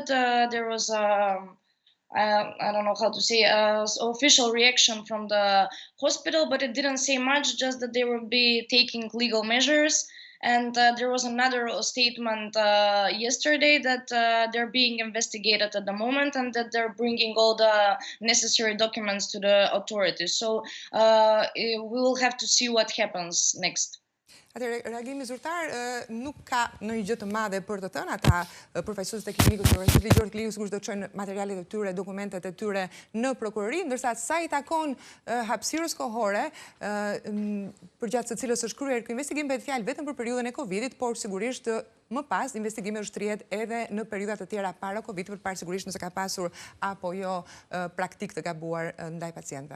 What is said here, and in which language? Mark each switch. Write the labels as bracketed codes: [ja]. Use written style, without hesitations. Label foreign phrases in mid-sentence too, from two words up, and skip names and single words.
[en] There was I don't know how to say, official reaction from the hospital, but it didn't say much, just that they will be taking legal measures. And there was another statement yesterday that they're being investigated at the moment and that they're bringing all the necessary documents to the authorities. So we will have to see what happens next. [sq] Atëherë, reagimi zyrtar nuk ka ndonjë gjë të madhe për të thënë. Ata përfaqësuesit e klinikës së ligjor klinikës sigurisht do të çojnë materialet e tyre, dokumentet e tyre në prokurori, ndërsa sa I takon hapësirës kohore përgjatë së cilës është kryer ky investigim, bëhet fjalë vetëm për periudhën e Covidit, por sigurisht më pas investigimi është rrihet edhe në periudha të tjera para Covidit për të parë sigurisht nëse ka pasur apo jo praktikë të gabuar ndaj pacientëve.